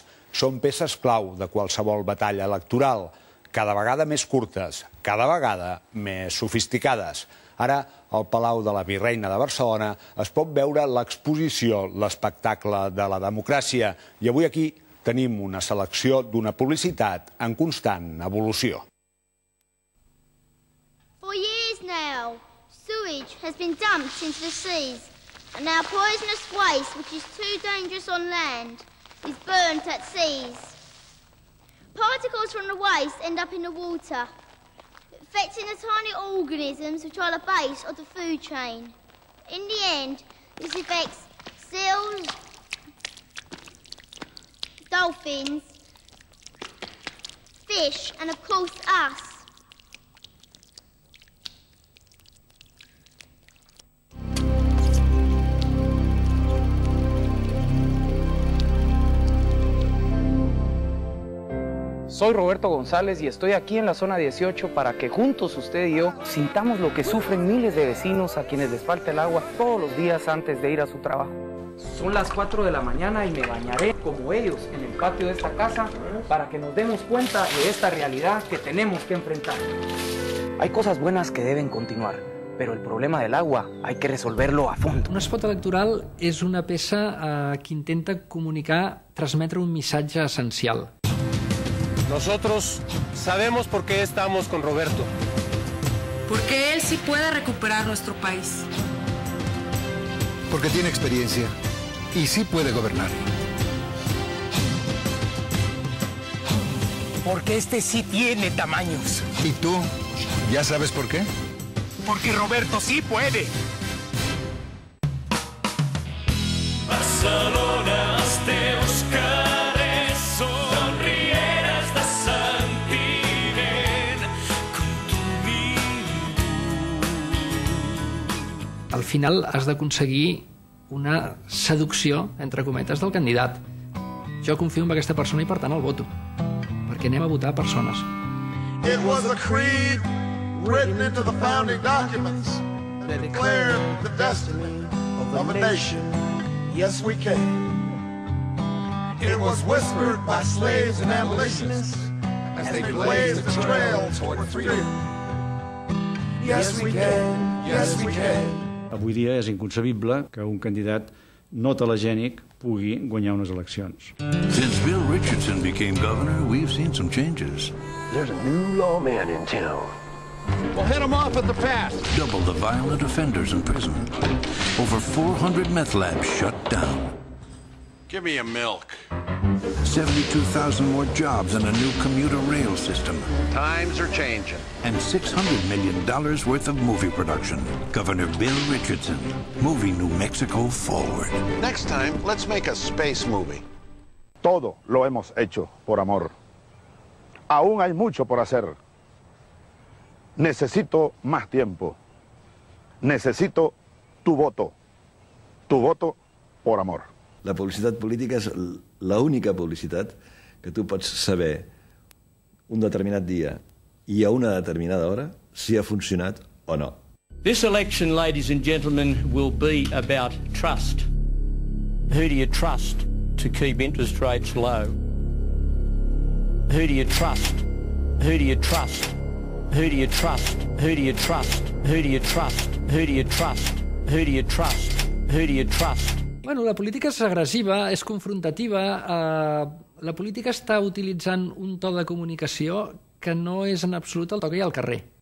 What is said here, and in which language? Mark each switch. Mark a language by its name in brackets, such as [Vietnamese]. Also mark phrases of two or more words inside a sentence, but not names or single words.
[Catalan] Són peces clau de qualsevol batalla electoral, cada vegada més curtes, cada vegada més sofisticades. Ara, al Palau de la Virreina de Barcelona es pot veure l'exposició L'espectacle de la democràcia i avui aquí tenim una selecció d'una publicitat en constant evolució. [English] For years now, sewage has been dumped into the seas, and now poisonous waste, which is too dangerous on land, is burnt at seas. Particles from the waste end up in the water, affecting the tiny organisms which are the base of the food chain. In the end, this affects seals, dolphins, fish, and of course us. [Spanish] Soy Roberto González y estoy aquí en la zona 18 para que juntos usted y yo sintamos lo que sufren miles de vecinos a quienes les falta el agua todos los días antes de ir a su trabajo. Son las 4 de la mañana y me bañaré como ellos en el patio de esta casa para que nos demos cuenta de esta realidad que tenemos que enfrentar. Hay cosas buenas que deben continuar, pero el problema del agua hay que resolverlo a fondo. [Catalan] Un spot electoral és una peça que intenta comunicar, transmetre un missatge essencial. [Spanish] Nosotros sabemos por qué estamos con Roberto. Porque él sí puede recuperar nuestro país. Porque tiene experiencia y sí puede gobernar. Porque este sí tiene tamaños. ¿Y tú? ¿Ya sabes por qué? Porque Roberto sí puede. [Catalan] Barcelona, te buscaré, sonrieres de sentiment com tu ningú. Al final has d'aconseguir una seducció, entre cometes, del candidat. Jo confio en aquesta persona i, per tant, el voto. Perquè anem a votar persones. [English] It was a creed written into the founding documents that declared the destiny of a nation. Yes, we can. It was whispered by slaves and abolitionists as they blazed the trail toward freedom. Yes, we can. Yes, we can. Avui dia és inconcebible que un candidat no telegènic pugui guanyar unes eleccions. Since Bill Richardson became governor, we've seen some changes. There's a new lawman in town. We'll head him off at the pass. Double the violent offenders in prison. Over 400 meth labs shut down. Give me a milk. 72,000 more jobs and a new commuter rail system. Times are changing. And $600 million worth of movie production. Governor Bill Richardson, moving New Mexico forward. Next time, let's make a space movie. [Spanish] Todo lo hemos hecho por amor. Aún hay mucho por hacer. Necesito más tiempo. Necesito tu voto. Tu voto por amor. [Catalan] La publicitat política és l'única publicitat que tu pots saber un determinat dia i a una determinada hora si ha funcionat o no. [English] This election, ladies and gentlemen, will be about trust. Who do you trust to keep interest rates low? Who do you trust? Who do you trust? Who do you trust? Who do you trust? Who do you trust? Who do you trust? Who do you trust? Who do you trust? [Catalan] Bueno, la política és agressiva, és confrontativa. La política està utilitzant un to de comunicació que no és en absolut el to que hi ha al carrer.